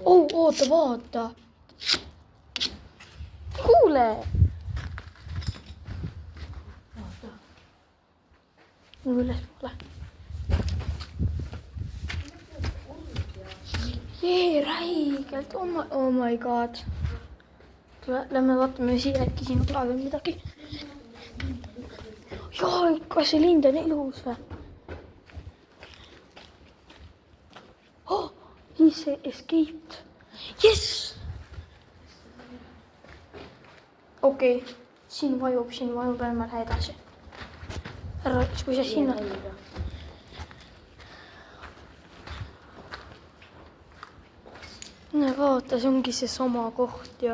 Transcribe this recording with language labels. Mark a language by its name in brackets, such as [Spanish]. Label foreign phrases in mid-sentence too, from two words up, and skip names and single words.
[Estonian] Oota. Kuule. Vaata. Nüüd ülespoole. Räigelt. [English] Oh my god. [Estonian] Tule, lähme vaatame siia, äkki siin pole veel midagi. Jaa, ikka see lind on ilus või? [English] He escaped. Yes! [Estonian] Okei. Siin vajub, lähme lähe edasi. Ära, kui sa sinna... No vaata, see ongi see sama koht ju.